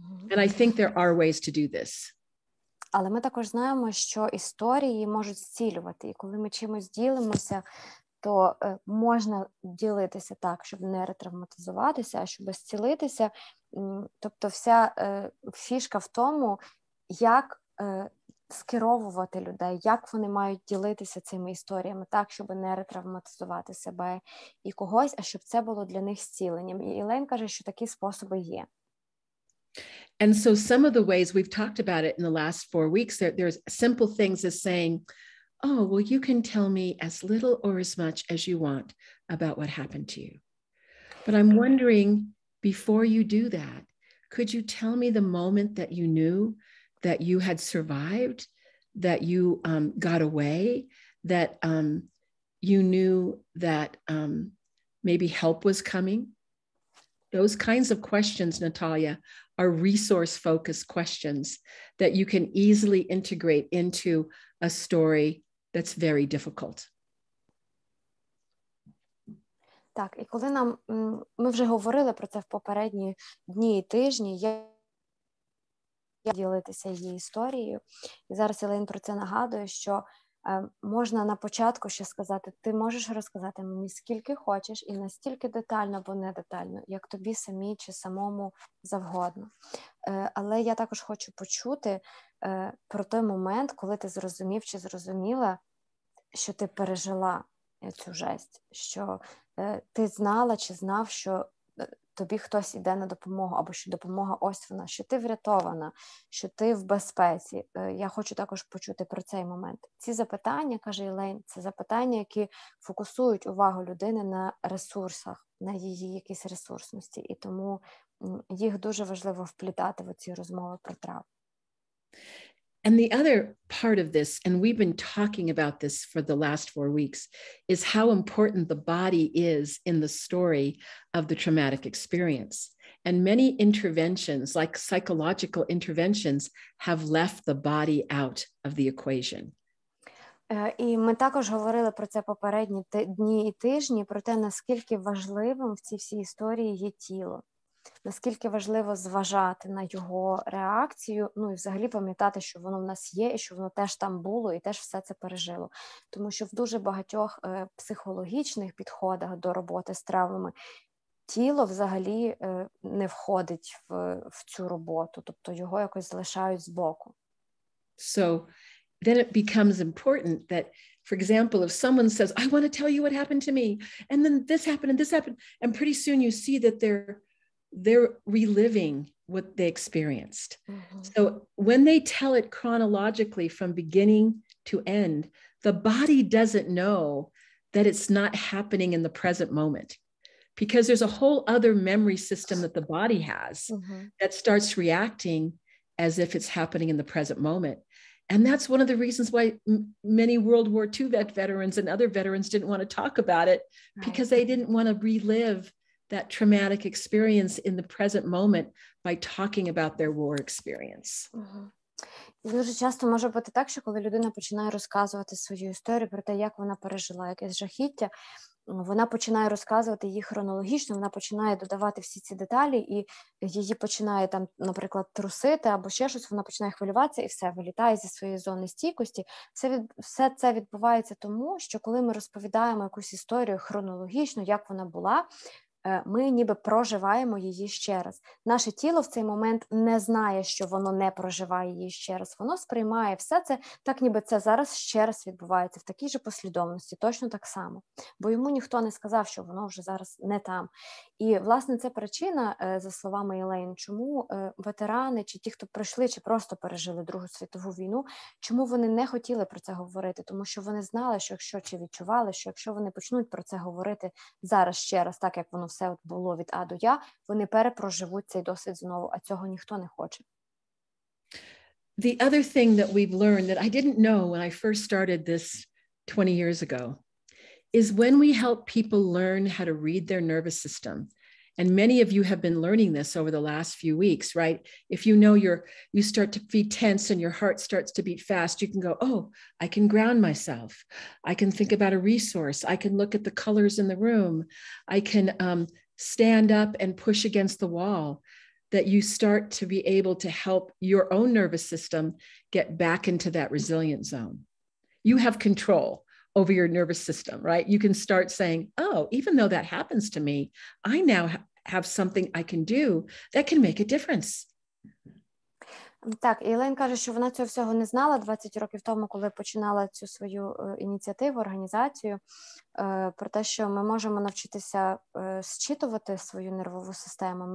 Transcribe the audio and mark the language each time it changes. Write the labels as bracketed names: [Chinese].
[English] And I think there are ways to do this. [Ukrainian] Але ми також знаємо, що історії можуть зцілювати. І коли ми чимось ділимося, то можна ділитися так, щоб не ретравматизуватися, а щоб зцілитися. Тобто вся фішка в тому, як скеровувати людей, як вони мають ділитися цими історіями так, щоб не ретравматизувати себе і когось, а щоб це було для них зціленням. І Елейн каже, що такі способи є. [English] And so some of the ways we've talked about it in the last 4 weeks, there's simple things as saying, oh, well, you can tell me as little or as much as you want about what happened to you. But I'm wondering, before you do that, could you tell me the moment that you knew that you had survived, that you got away, that you knew that maybe help was coming? Those kinds of questions, Natalia, are resource-focused questions that you can easily integrate into a story that's very difficult. [Ukrainian] Так, і коли ми вже говорили про це в попередні дні і тижні, я ділитися її історією. І зараз Елейн про це нагадує, що можна на початку ще сказати, ти можеш розказати мені скільки хочеш і настільки детально або не детально, як тобі самі чи самому завгодно. Але я також хочу почути про той момент, коли ти зрозумів чи зрозуміла, що ти пережила цю жесть, що ти знала чи знав, що тобі хтось іде на допомогу, або що допомога ось вона, що ти врятована, що ти в безпеці. Я хочу також почути про цей момент. Ці запитання, каже Елейн, це запитання, які фокусують увагу людини на ресурсах, на її якійсь ресурсності, і тому їх дуже важливо вплітати в ці розмови про травму. [English] And the other part of this, and we've been talking about this for the last 4 weeks, is how important the body is in the story of the traumatic experience. And many interventions, like psychological interventions, have left the body out of the equation. [Ukrainian] І ми також говорили про це попередні дні і тижні, про те, наскільки важливим в цій всій історії є тіло. Наскільки важливо зважати на його реакцію, ну і взагалі пам'ятати, що воно в нас є, і що воно теж там було, і теж все це пережило. Тому що в дуже багатьох психологічних підходах до роботи з травмами тіло взагалі не входить в цю роботу, тобто його якось залишають збоку. [English] So then it becomes important that, for example, if someone says, I want to tell you what happened to me, and then this happened, and this happened, and pretty soon you see that they're reliving what they experienced. Mm-hmm. So when they tell it chronologically from beginning to end, the body doesn't know that it's not happening in the present moment, because there's a whole other memory system that the body has mm-hmm. that starts reacting as if it's happening in the present moment. And that's one of the reasons why many World War II veterans and other veterans didn't want to talk about it, right. Because they didn't want to relive that traumatic experience in the present moment by talking about their war experience. [Ukrainian] Дуже часто може бути так, що коли людина починає розказувати свою історію про те, як вона пережила якесь жахіття, вона починає розказувати її хронологічно, вона починає додавати всі ці деталі, і її починає там, наприклад, трусити або ще щось, вона починає хвилюватися і все, вилітає зі своєї зони стійкості. Все це відбувається тому, що коли ми розповідаємо якусь історію хронологічно, як вона була, ми ніби проживаємо її ще раз. Наше тіло в цей момент не знає, що воно не проживає її ще раз. Воно сприймає все це так, ніби це зараз ще раз відбувається в такій же послідовності, точно так само. Бо йому ніхто не сказав, що воно вже зараз не там. І, власне, це причина, за словами Елейн, чому ветерани, чи ті, хто пройшли, чи просто пережили Другу світову війну, чому вони не хотіли про це говорити? Тому що вони знали, що якщо, чи відчували, що якщо вони почнуть про це говорити зараз ще раз, так, як воно все от було від А до Я, вони перепроживуть цей досвід знову, а цього ніхто не хоче. [English] The other thing that we've learned that I didn't know when I first started this 20 years ago is when we help people learn how to read their nervous system, and many of you have been learning this over the last few weeks, right? If you know you start to be tense and your heart starts to beat fast, you can go, oh, I can ground myself. I can think about a resource. I can look at the colors in the room. I can stand up and push against the wall. That you start to be able to help your own nervous system get back into that resilient zone. You have control over your nervous system, right? You can start saying, oh, even though that happens to me, I now have something I can do that can make a difference. [Ukrainian] Так, і Елейн каже, що вона цього всього не знала 20 років тому, коли починала цю свою ініціативу, організацію, про те, що ми можемо навчитися зчитувати свою нервову систему.